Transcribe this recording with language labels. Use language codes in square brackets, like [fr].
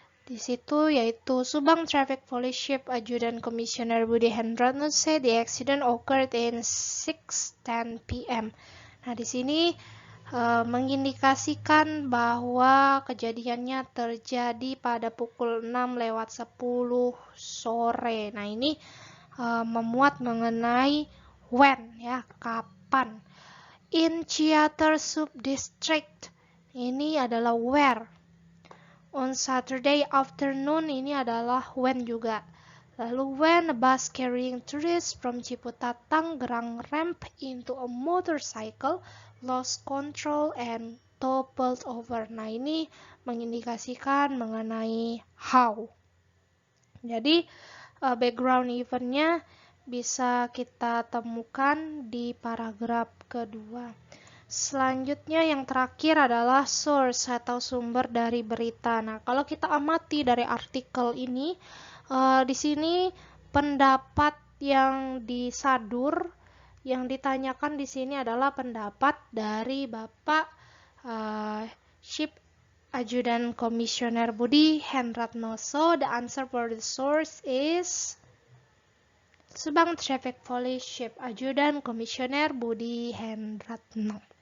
[id] Di situ yaitu [en] Subang Traffic Police Chief Adjutant Commissioner Budi Hendratno said the accident occurred in 6:10 p.m. [id] Nah, di sini mengindikasikan bahwa kejadiannya terjadi pada pukul 6:10 sore. Nah, ini memuat mengenai when ya, kapan. [en] In Ciater Subdistrict, [id] ini adalah where. [en] On Saturday afternoon, [id] ini adalah [en] when [id] juga. [en] Lalu when a bus carrying tourists from Ciputat Tangerang ramped into a motorcycle, lost control and toppled over. [id] Nah, ini mengindikasikan mengenai how. Jadi background eventnya bisa kita temukan di paragraf kedua. Selanjutnya yang terakhir adalah source atau sumber dari berita. Nah, kalau kita amati dari artikel ini, di sini pendapat yang disadur, yang ditanyakan di sini adalah pendapat dari Bapak Chief Adjutant Commissioner Budi Hendratno. [en] So, the answer for the source is Subang Traffic Police Chief Adjutant Commissioner Budi Hendratno.